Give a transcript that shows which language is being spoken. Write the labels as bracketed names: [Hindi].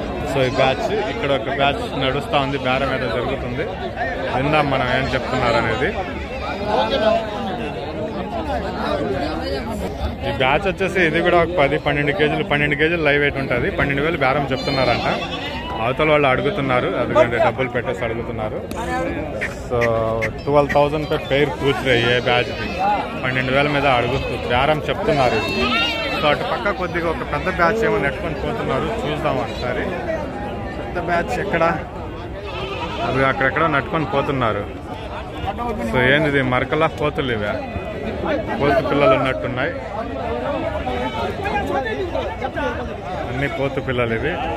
[Telugu] So ఈ batch, ఇక్కడ ఒక బ్యాచ్ నడుస్తూ ఉంది, బేరం ఏదో జరుగుతుంది, విందాం మనం ఏం చెప్తున్నారు అనేది. ఈ బ్యాచ్ వచ్చేసి ఇది కూడా ఒక 12 కేజీలు లైవ్ వెయిట్ ఉంటుంది. 12,000 బేరం చెప్తున్నారంట. అవతల వాళ్ళు అడుగుతున్నారు, ఎందుకంటే డబ్బులు పెట్టేసి అడుగుతున్నారు. [Hindi] సో 12,000 पे पेयर पूछ रही है బ్యాచ్. [Telugu] 12,000 మీద అడుగుతూ బేరం చెప్తున్నారు. సో అటు పక్క కొద్దిగా ఒక పెద్ద బ్యాచ్ ఏమో నెట్టుకొని పోతున్నారు, చూద్దాం ఒకసారి. పెద్ద బ్యాచ్ ఎక్కడ? అవి అక్కడెక్కడ నట్టుకొని పోతున్నారు. సో ఏంది మరకలా పోతులు? ఇవే పోతు పిల్లలు ఉన్నట్టున్నాయి, అన్ని పోతు పిల్లలు ఇవి.